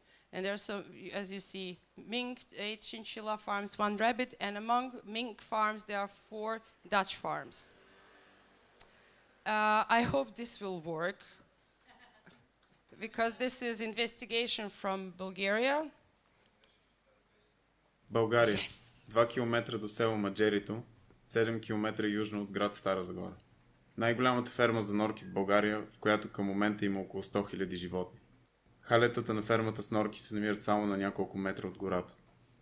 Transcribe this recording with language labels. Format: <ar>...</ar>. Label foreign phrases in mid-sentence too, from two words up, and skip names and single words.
<en>And there's so, as you see, mink, 8 chinchilla farms, 1 rabbit, and among mink farms there are 4 Dutch farms. I hope this will work, because this is investigation from Bulgaria. България. Yes.</en> <bg>2 км до село Маджерито, 7 км южно от град Стара Загора. Най-голямата ферма за норки в България, в която към момента има около 100 000 животни. Халетата на фермата с норки се намират само на няколко метра от гората.</bg>